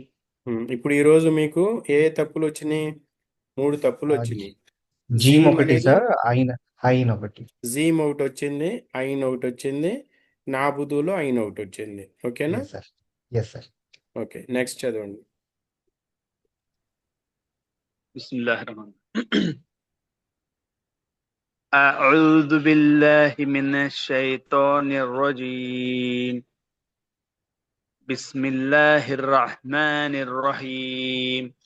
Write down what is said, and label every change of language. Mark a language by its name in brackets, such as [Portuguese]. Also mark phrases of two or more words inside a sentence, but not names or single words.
[Telugu] ఇప్పుడు ఈరోజు మీకు ఏ తప్పులు వచ్చినాయి? 3 తప్పులు వచ్చినాయి. జీమ్ జీమ్ ఒకటి అనేది సార్, అయిన్ ఒకటి. జీమ్ ఒకటి వచ్చింది, ఐన్ ఒకటి వచ్చింది, నాబుదులో ఐన్ ఒకటి వచ్చింది. ఓకేనా? [English] yes sir, yes sir. [Telugu] ఓకే, నెక్స్ట్ చదవండి. [Arabic] بسم الله الرحمن الرحيم. أعوذ بالله من الشيطان الرجيم. بسم الله الرحمن الرحيم.